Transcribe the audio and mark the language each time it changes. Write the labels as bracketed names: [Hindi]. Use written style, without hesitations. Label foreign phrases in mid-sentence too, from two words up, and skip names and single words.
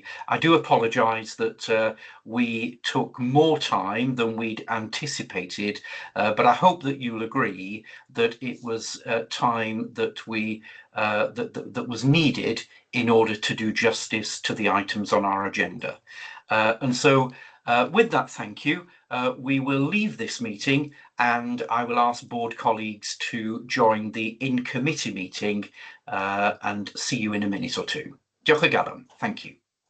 [English] I do apologise that we took more time than we'd anticipated, but I hope that you'll agree that it was time that we that was needed in order to do justice to the items on our agenda. And so with that, thank you. We will leave this meeting and I will ask board colleagues to join the in-committee meeting and see you in a minute or two. [Welsh] Diolch o galon. [English] Thank you.